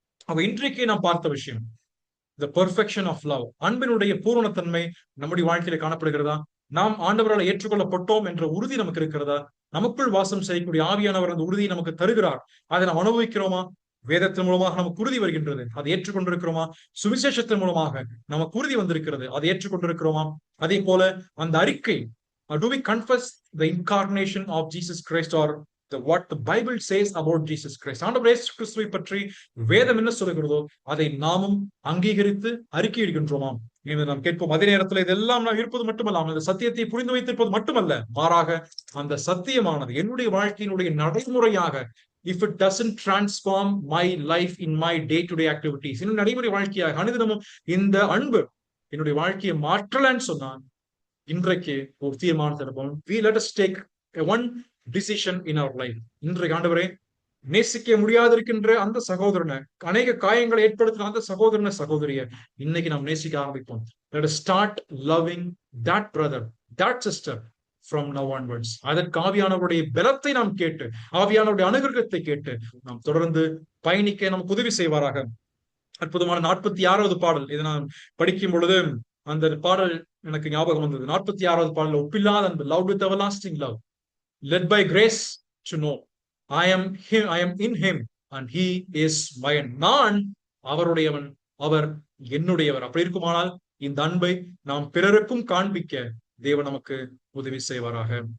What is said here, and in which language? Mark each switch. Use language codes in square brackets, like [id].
[ta] அவ இன்றைக்கு நாம் பார்த்த விஷயம், [en] the perfection of love, [ta] அன்பினுடைய பூரணத்தன்மை நம்முடைய வாழ்க்கையில காணப்படுகிறதா? நாம் ஆண்டவரால் ஏற்றுக்கொள்ளப்பட்டோம் என்ற உறுதி நமக்கு இருக்கிறதா? நமக்குள் வாசம் செய்யக்கூடிய ஆவியானவர் அந்த உறுதியை நமக்கு தருகிறார். அதை நாம் அனுபவிக்கிறோமா? வேதத்தின் மூலமாக நமக்கு உறுதி வருகின்றது, அதை ஏற்றுக்கொண்டிருக்கிறோமா? சுவிசேஷத்தின் மூலமாக நமக்கு உறுதி வந்திருக்கிறது, அதை ஏற்றுக்கொண்டிருக்கிறோமா? [en] அதே போல அந்த அறிக்கை, do we confess the incarnation of Jesus Christ, or what the Bible says about Jesus Christ? [ta] ஆண்டவர் இயேசு கிறிஸ்துவை பற்றி வேதம் என்ன சொல்லுகிறதோ அதை நாமும் அங்கீகரித்து அறிக்கையிடுகின்றோமா என்று நாம் கேட்போம். அதே நேரத்தில் இதெல்லாம் நாம் இருப்பது மட்டுமல்ல, அந்த சத்தியத்தை புரிந்து வைத்திருப்பது மட்டுமல்ல, மாறாக அந்த சத்தியமானது என்னுடைய வாழ்க்கையினுடைய நடைமுறையாக, [en] if it doesn't transform my life in my day-to-day activities, [ta] என்னுடைய நடைமுறை வாழ்க்கையாக அனுதினமும் இந்த அன்பு என்னுடைய வாழ்க்கையை மாற்றலன்னு சொன்னா, இன்றைக்கு ஒரு தீர்மானத்தை எடுப்போம். [en] We let us take one decision in our life. [ta] இன்றைக்கு ஆண்டவரே, நேசிக்க முடியாதிருக்கின்ற அந்த சகோதரனை, அநேக காயங்களை ஏற்படுத்தின அந்த சகோதரிய இன்னைக்கு நாம் நேசிக்க ஆரம்பிப்போம். [en] Let us start loving that brother, that sister from now onwards. [ta] அதற்கு ஆவியானவருடைய பலத்தை நாம் கேட்டு, ஆவியானவருடைய அனுகிரகத்தை கேட்டு நாம் தொடர்ந்து பயணிக்க நமக்கு உதவி செய்வாராக. அற்புதமான 46வது பாடல், இதை நான் படிக்கும் பொழுது அந்த பாடல் எனக்கு ஞாபகம் வந்தது. 46வது பாடல், ஒப்பில்லாத அன்பு, [en] love with everlasting love, led by grace to know I am in him and he is mine. [ta] நான் அவருடையவன், அவர் என்னுடையவர். அப்படி இருக்குமானால் இந்த அன்பை நாம் பிறருக்கும் காண்பிக்க தேவன் நமக்கு உதவி செய்வாராக.